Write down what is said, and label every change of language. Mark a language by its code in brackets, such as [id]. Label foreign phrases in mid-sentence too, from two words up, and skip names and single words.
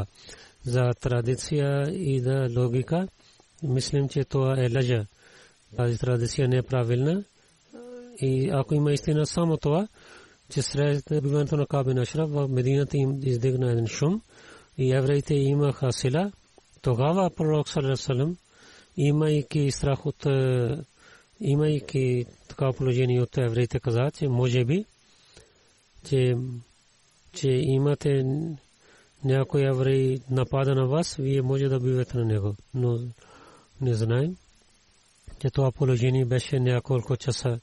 [bg] За традиция и да логика, мислим, че това е лъжа. Тази традиция не е правилна. И ако има истина само това, че сред убиването на Кааб бин Ашраф в Медината им издигна един шум и евреите имаха сила, тогава пророк [ar] صلى الله عليه وسلم, [bg] имайки страх от, имайки такава положение от евреите, каза, че може би, че че имате някой еврей напада на вас, вие може да бивате на него. Но не знаем, че това положение беше няколко часа.